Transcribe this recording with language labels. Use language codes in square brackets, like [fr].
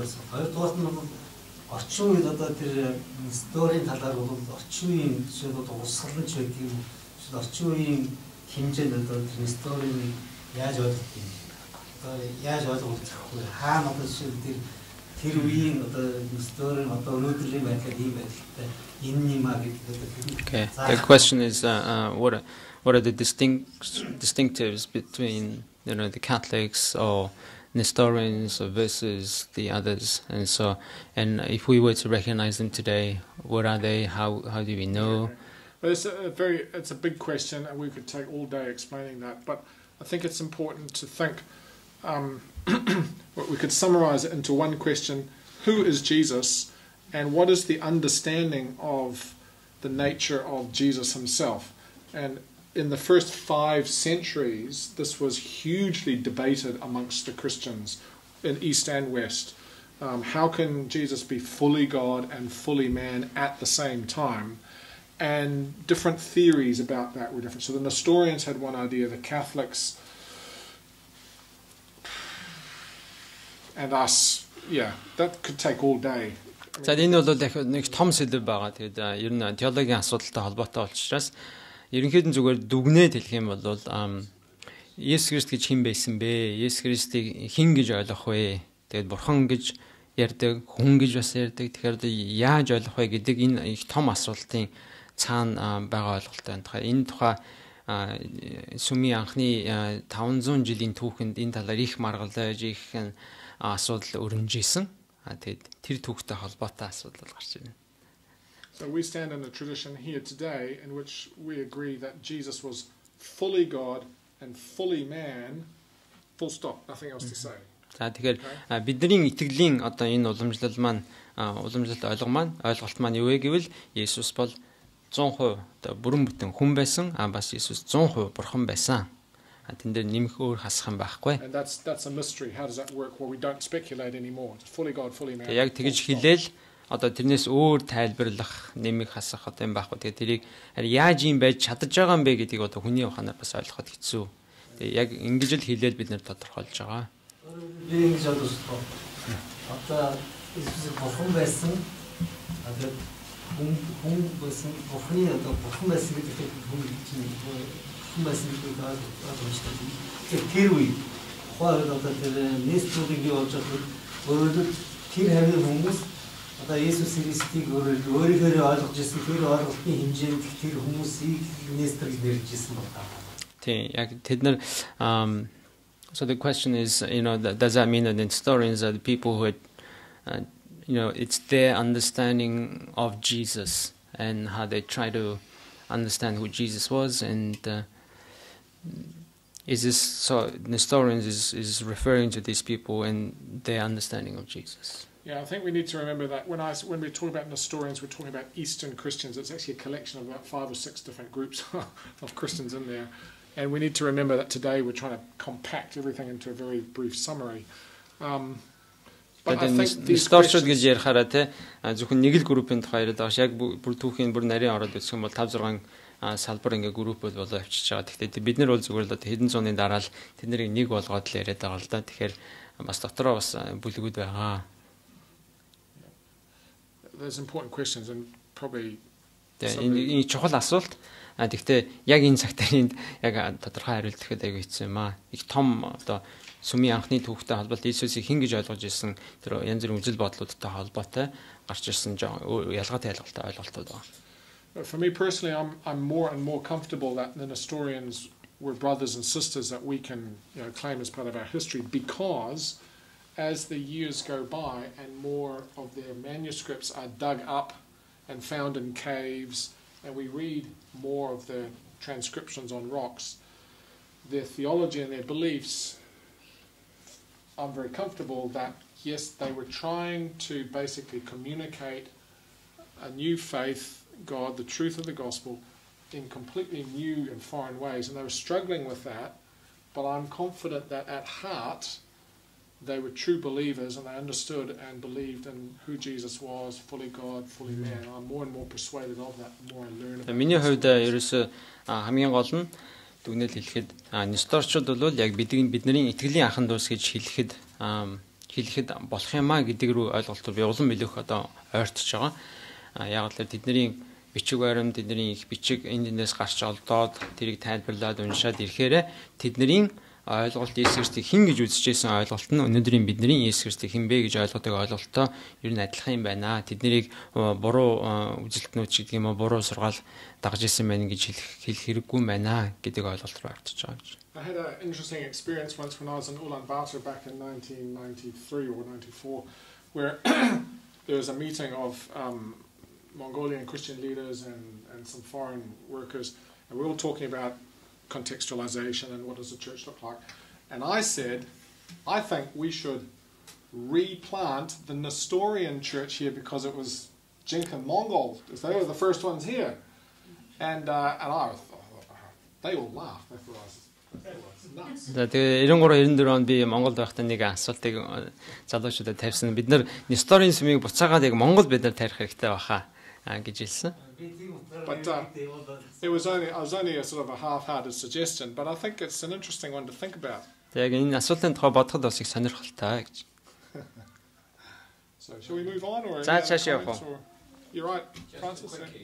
[mn] Хоёрдугаар нь бол орчин үед одоо тэр Nestorian талаар бол орчин үеийн жишээ нь урсгалч байдгийг орчин үеийн хэмжээнд одоо Nestorian яаж ойлгох юм? Одоо яаж ойлгох вэ? Хаана одоо жишээ тэр үеийн одоо Nestorian одоо өнөөдрийн байдлаар ийм байдалтай энэ юм а гэдэг одоо. [en] Okay. The question is what are the distinctives between the Catholics or Nestorians versus the others, and if we were to recognize them today, what are they? How do we know? Well, it's a big question, and we could take all day explaining that. But I think it's important to think. We could summarize it into one question: who is Jesus, and what is the understanding of the nature of Jesus himself. And in the first 5 centuries, this was hugely debated amongst the Christians in East and West. How can Jesus be fully God and fully man at the same time? And different theories about that were different. So the Nestorians had one idea, the Catholics and us, that could take all day. [mn] За энэ бол нэг том сэдв байгаа. Тэгээд ер нь теологийн асуудалтай холбоотой учраас ерөнхийдөө зүгээр дүгнээд хэлэх юм бол Есүс Христ гэж хэн байсан бэ? Есүс Христийг хэн гэж ойлгох вэ? Тэгээд бурхан гэж ярьдаг, хүн гэж бас ярьдаг. Тэгэхээр яаж ойлгох вэ гэдэг энэ их том асуултын цаана байгаа ойлголттой байна. Энэ тухай сүмийн анхны 500 жилийн түүхэнд энэ талаар их маргалж их асуудал өрнөжсэн. Тэгээд тэр түүхтэй холбоотой асуудал гарч ирнэ. [en] So we stand in a tradition here today in which we agree that Jesus was fully God and fully man, full stop, nothing else to say. [mn] За тэгэхээр бидний итгэлийн одоо энэ уламжлал маань уламжлалт ойлголт маань юу вэ гэвэл Есүс бол 100% одоо бүрэн бүтэн хүн байсан, бас Есүс 100% бурхан байсан. Тэн дээр нэмэх өөр хасах юм байхгүй. [en] And that's a mystery. How does that work? Well, we don't speculate anymore. It's fully God, fully man. [mn] Яг тэгж хэлээл одоо тэрнээс өөр тайлбарлах, нэмэх хасах одоо юм байхгүй. Тэгээ тэрийг яаж юм байж чадаж байгаа юм бэ гэдгийг одоо хүний ухаанаар бас ойлгоход хэцүү. Тэгээ яг ингэж л хэлээл бид нэр тодорхойлж байгаа. Би ингэж бодсон. Одоо Иесус бурхан байсан. Одоо хүн байсан, бурханы одоо бурхан байсан гэдэг хүн байсан гэдэг одоо тэр үе хойд одоо тэр Nestorian болж байгаа өөрөөр тэр хавийн хүмүүс одоо Иесус Христийг өөрөөр ойлгож ирсэн тэр ойлголтын хэмжээнд тэр хүмүүсийг Nestor гэж нэрлэж ирсэн байна. Тийм яг тэд нар [en] so the question is, does that mean that the Nestorians are the people who had, it's their understanding of Jesus and how they try to understand who Jesus was, and is this so? Nestorians is referring to these people and their understanding of Jesus. Yeah, I think we need to remember that when we talk about Nestorians, we're talking about Eastern Christians. It's actually a collection of about 5 or 6 different groups of Christians in there. And we need to remember that today we're trying to compact everything into a very brief summary. But I think these [mn] questions гэж ярихаараа те зөвхөн нэг л группийн тухай яриад байгаа. Яг бүр түүхийн бүр нарийн ороод үзэх юм бол 5-6 салбар ингээ групп болоо авчиж байгаа. Гэхдээ бид нар бол зүгээр л хэдэн зууны дараа л тэднийг нэг болгоод л яриад байгаа л да. Тэгэхээр бас дотроо бас бүлгүүд байгаа. [en] There's important questions and probably [mn] энэ чухал асуулт. Гэхдээ яг энэ цагтаа яг тодорхой хариулт гэхэд аягүй хэцүү юм аа. Их том одоо сүмийн анхны түүхтэй холбоотой Иесусыг хэн гэж ойлгож ирсэн тэр янз бүрийн үзэл бодлуудтай холбоотой гарч ирсэн ялгаатай ялгалтай ойлголтууд байна. [en] For me personally, I'm more and more comfortable that the Nestorians were brothers and sisters that we can claim as part of our history, because as the years go by and more of their manuscripts are dug up and found in caves, and we read more of the transcriptions on rocks, their theology and their beliefs, I'm very comfortable that, yes, they were trying to basically communicate a new faith, God, the truth of the gospel, in completely new and foreign ways, and they were struggling with that, but I'm confident that at heart they were true believers and they understood and believed in who Jesus was, fully God, fully man. I'm more and more persuaded of that the more I learn about it. [mn] Миний хувьд ерөөсөө хамгийн гол нь дүгнэлт хэлэхэд Несторчууд бол яг бидний итгэлийн анхан дүүс гэж хэлэхэд болох юмаа гэдэг рүү ойлголтоор би улам билүүх одоо ойртож байгаа. Яг л тэдний бичиг баримт, тэдний их бичиг эндээс гарч олдоод тэрийг тайлбарлаад уншаад ирэхээр тэдний ойлголт Есүс Христийг хэн гэж үзчихсэн ойлголт нь өнөөдрийн бидний Есүс Христийг хэн бэ гэж ойлгодог ойлголттой ер нь адилхан юм байна. Тэднийг буруу үзэлтнүүд ч гэдэг юм уу буруу сургаал дагж исэн байна гэж хэлэх хэрэггүй байна гэдэг ойлголт руу ортож байгаа гэж. [en] I had an interesting experience once when I was in Ulaanbaatar back in 1993 or 94, where there was a meeting of Mongolian Christian leaders and some foreign workers, and we were all talking about contextualization and what does the church look like. And I said, I think we should replant the Nestorian church here because it was Jinkin Mongol. They were the first ones here, and I they all laughed. They thought I was nuts. [mn] За тэгээ 93 94 онд би Монголд байхдаа нэг асуултыг залуучуудад тавьсан. Бид нар Nestorian сүмийг буцаагаад яг Монгол бид нар тарих хэрэгтэй баха гэж хэлсэн. [en] But I was only a sort of a half-hearted suggestion, but I think it's an interesting one to think about. [mn] Яг энэ асуултын тухай бодоход бас их сонирхолтой гэж. [en] So shall we move on or? [mn] За цааш явах уу? [en] You're right, Francis.